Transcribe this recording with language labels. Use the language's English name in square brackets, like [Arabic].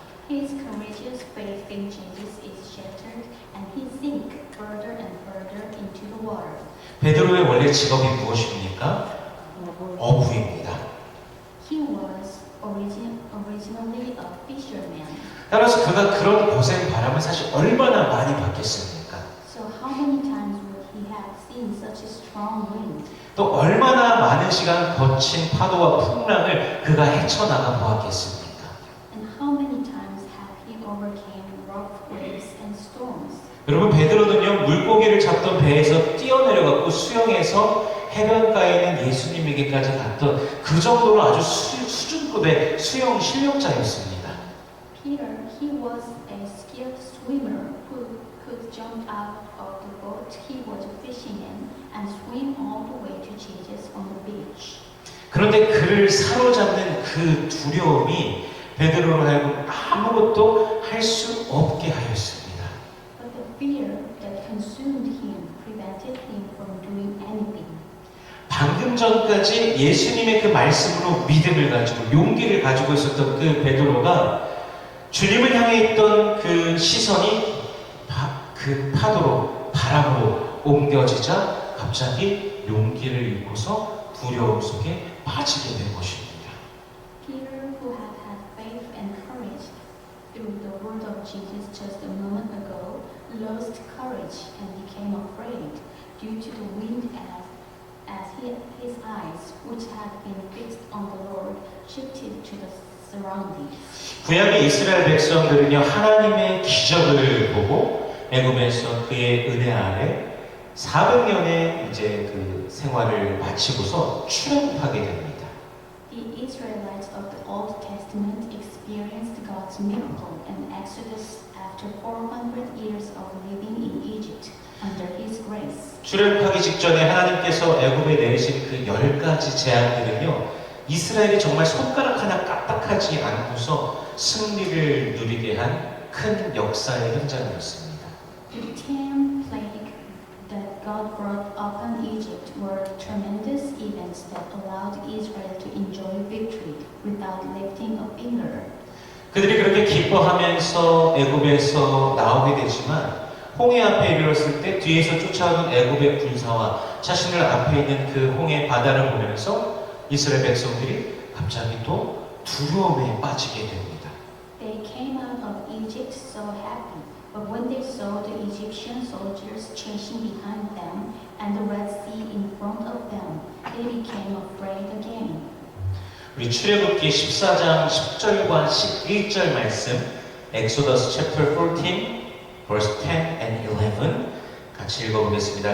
[English] His courageous faith in Jesus is shattered, and he sinks further and further into the water. [Korean] 베드로의 원래 직업이 무엇입니까? 어부입니다. [English] He was originally a fisherman. [Korean] 따라서 그가 그런 거센 바람을 사실 얼마나 많이 받겠습니까? [English] So how many times would he have seen such a strong wind? [Korean] 또 얼마나 많은 시간 거친 파도와 풍랑을 그가 헤쳐나가 보았겠습니까? [English] And how many times have he overcame rough waves and storms? [Korean] 여러분, 베드로는요, 물고기를 잡던 배에서 뛰어내려갖고 수영해서 해변가에 있는 예수님에게까지 갔던 그 정도로 아주 수준급의 수영 실력자였습니다. [English] Peter, he was a skilled swimmer who could jump out of the boat he was fishing in and swim all the way to Jesus on the beach. [Korean] 그런데 그를 사로잡는 그 두려움이 베드로를 하여금 아무것도 할 수 없게 하였습니다. [English] But the fear that consumed him prevented him from doing anything. [Korean] 방금 전까지 예수님의 그 말씀으로 믿음을 가지고 용기를 가지고 있었던 그 베드로가 주님을 향해 있던 그 시선이 그 파도로 바람으로 옮겨지자 갑자기 용기를 잃고서 두려움 속에 빠지게 된 것입니다. [English] Peter, who had had faith and courage through the word of Jesus just a moment ago, lost courage and became afraid due to the wind as his eyes, which had been fixed on the Lord, shifted to the surroundings. [Korean] 구약의 이스라엘 백성들은요, 하나님의 기적을 보고 애굽에서 그의 은혜 아래 400년의 이제 그 생활을 마치고서 출애굽하게 됩니다. [English] The Israelites of the Old Testament experienced God's miracle and Exodus after 400 years of living in Egypt under His grace. [Korean] 출애굽하기 직전에 하나님께서 애굽에 내리신 그 10가지 제안들은요, 이스라엘이 정말 손가락 하나 까딱하지 않고서 승리를 누리게 한 큰 역사의 현장이었습니다. [English] The 10 plagues that God brought upon Egypt were tremendous events that allowed Israel to enjoy victory without lifting a finger. [Korean] 그들이 그렇게 기뻐하면서 애굽에서 나오게 되지만 홍해 앞에 이르렀을 때 뒤에서 쫓아오는 애굽의 군사와 자신들 앞에 있는 그 홍해 바다를 보면서 이스라엘 백성들이 갑자기 또 두려움에 빠지게 됩니다. [English] They came out of Egypt so happy, but when they saw the Egyptian soldiers chasing behind them and the Red Sea in front of them, they became afraid again. [Korean] 우리 출애굽기 14장 10절과 11절 말씀, [English] Exodus chapter 14, verse 10 and 11 [Korean] 같이 읽어보겠습니다.